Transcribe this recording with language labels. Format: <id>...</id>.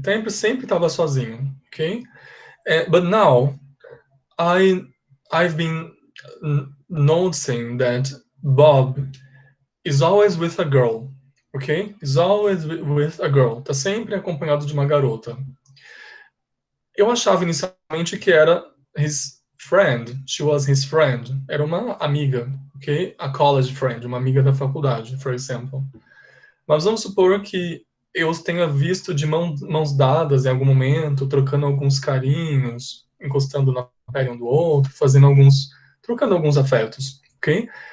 <pt>Sempre estava sozinho, okay?</pt> <en>But now I've been noticing that Bob is always with a girl, okay? Is always with a girl.</en> <pt>Tá sempre acompanhado de uma garota. Eu achava inicialmente que era</pt> <en>his friend. She was his friend.</en> <pt>Era uma amiga,</pt> <en>ok? A college friend,</en> <pt>uma amiga da faculdade,</pt> <en>for example.</en> <pt>Mas vamos supor que eu os tenha visto de mãos dadas em algum momento, trocando alguns carinhos, encostando na pele um do outro, trocando alguns afetos, ok?</pt>